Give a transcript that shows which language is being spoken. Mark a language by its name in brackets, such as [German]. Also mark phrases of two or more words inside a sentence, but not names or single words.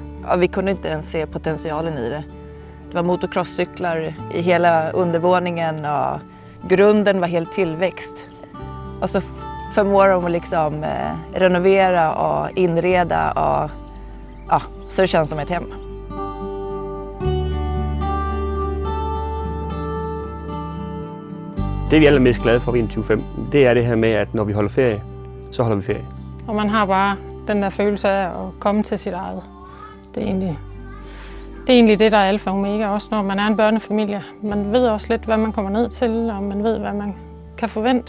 [Swedish] Ja, vi kunde inte ens se potentialen i det. Det var motocrosscyklar i hela undervåningen och grunden var helt tillväxt. Och så förmår de att liksom renovera och inreda och ja, så det känns som ett hem. [Danish] Det vi er allermest glade for ved 21/5, det er det her med, at når vi holder ferie, så holder vi ferie. Og man har bare den der følelse af at komme til sit eget. Det er egentlig det, der er alfa og omega, også når man er en børnefamilie. Man ved også lidt, hvad man kommer ned til, og man ved, hvad man kan forvente.